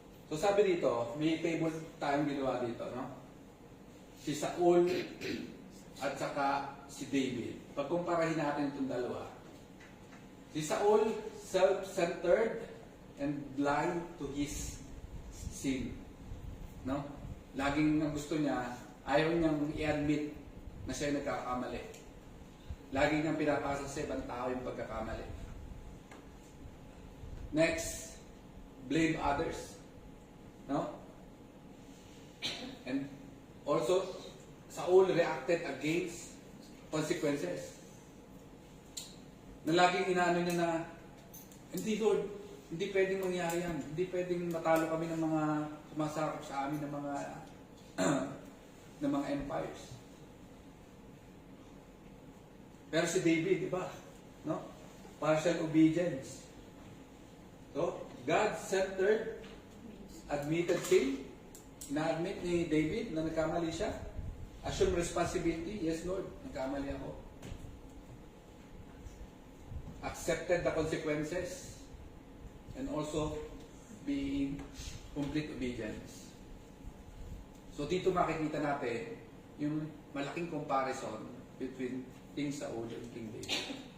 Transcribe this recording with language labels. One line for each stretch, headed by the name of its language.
Filipino: So sabi dito, may table tayong ginawa dito, no? Si Saul at saka si David. Pagkumparahin natin itong dalawa.
English: Si Saul, self-centered and blind to his sin. No?
Filipino: Laging ang gusto niya, ayaw niyang i-admit na siya nagkakamali. Laging niyang pinapasa sa ibang tao yung pagkakamali.
English: Next, blame others. No? And also, Saul reacted against consequences.
Filipino: Na laging inaano niya na, hindi Lord, hindi pwedeng mangyari yan. Hindi pwedeng matalo kami ng mga sumasakop sa amin ng mga ng mga empires. Pero si David, di ba? No?
English: Partial obedience. So, God-centered, admitted sin.
Filipino: Na-admit ni David na nagkamali siya.
English: Assume responsibility. Yes, Lord,
Filipino: nagkamali ako.
English: Accepted the consequences. And also, being complete obedience.
Filipino: So, dito makikita natin yung malaking
English: comparison between King Saul and King David.